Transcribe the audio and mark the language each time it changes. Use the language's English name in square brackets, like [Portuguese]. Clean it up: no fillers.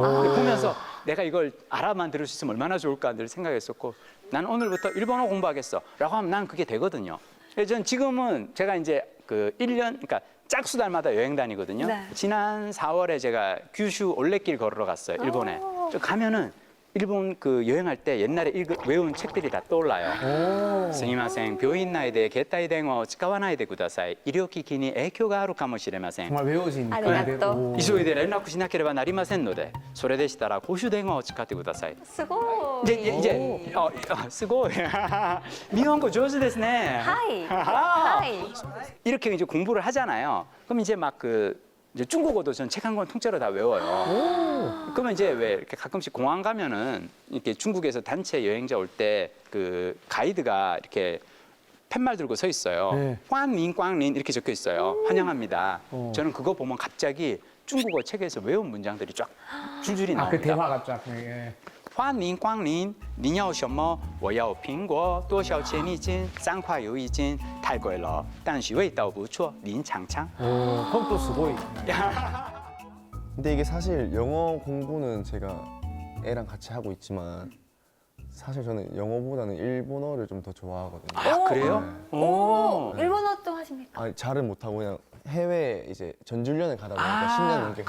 [Korean] 근데 보면서 내가 이걸 알아만 들을 수 있으면 얼마나 좋을까 늘 생각했었고 난 오늘부터 일본어 공부하겠어 라고 하면 난 그게 되거든요. 그래서 전 지금은 제가 이제 그 1년, 그러니까 짝수달마다 여행 다니거든요. 네. 지난 4월에 제가 규슈 올레길 걸으러 갔어요, 일본에. 저 가면은 일본 그 여행할 때 옛날에 외운 책들이 다 떠올라요. [Japanese] 스미마셍, 병인内で携帯電話を使わないでください。医療機器に影響があるかもしれません。 [Korean] 정말 외워진. [Japanese] 아리가또. 오. 急いで連絡しなければなりませんので、それでしたら公衆電話を使ってください。 [Korean] 쓰고. [Japanese] 이제すごい日本語上手ですね。 하이. 아하. 하이. [Korean] 이렇게 이제 공부를 하잖아요. 그럼 이제 막 이제 중국어도 전 책 한 권 통째로 다 외워요. 그러면 이제 왜 이렇게 가끔씩 공항 가면은 이렇게 중국에서 단체 여행자 올 때 그 가이드가 이렇게 팻말 들고 서 있어요. 네. 꽝린 꽝린 이렇게 적혀 있어요. 환영합니다. 저는 그거 보면 갑자기 중국어 책에서 외운 문장들이 쫙 줄줄이 그 나옵니다. 대화가 쫙. 예. [Chinese] 欢迎光临，您要什么？我要苹果，多少钱一斤？3块有一斤，太贵了，但是味道不错，您尝尝。 [Korean] 오, 그건 또 수고이. 근데 이게 사실 영어 공부는 제가 애랑 같이 하고 있지만 사실 저는 영어보다는 일본어를 좀 더 좋아하거든요. 아 그래요? 오, 일본어도 하십니까? 아니, 잘은 못하고 그냥 해외 이제 전주련을 가다 보니까 10년 넘게